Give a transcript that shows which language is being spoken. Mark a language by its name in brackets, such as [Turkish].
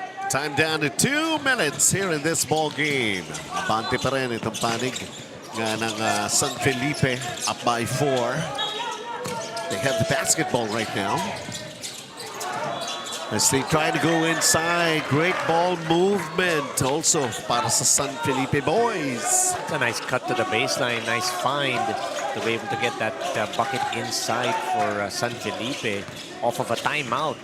[English] Time down to 2 minutes here in this ball game. [Filipino] Abante pa rin itong panig nga ng San Felipe, up by 4. [English] They have the basketball right now. As they try to go inside, great ball movement also [Filipino] para sa [English] San Felipe boys. It's a nice cut to the baseline, nice find to be able to get that bucket inside for San Felipe off of a timeout.